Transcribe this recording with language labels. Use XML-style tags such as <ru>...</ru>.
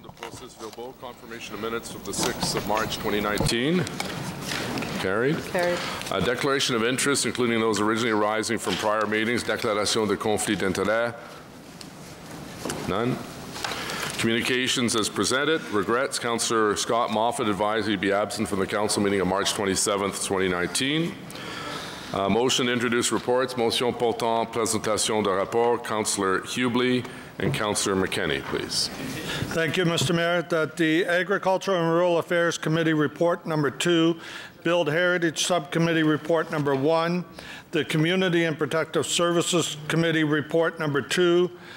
<en>The process verbal, confirmation of minutes of the 6th of March 2019. Carried. Carried. Declaration of interest, including those originally arising from prior meetings.</en> <fr>Déclaration de conflit d'intérêt.</fr> <en>None. Communications as presented. Regrets, Councillor Scott Moffat advised he'd be absent from the council meeting of March 27th, 2019. Motion to introduce reports.</en> <fr>Motion portant présentation de rapport.</fr> <en>Councillor Hubely and Councillor McKenney, please. Thank you, Mr. Mayor. That the Agriculture and Rural Affairs Committee Report number 2, Build Heritage Subcommittee Report number 1, the Community and Protective Services Committee Report number 2,</en>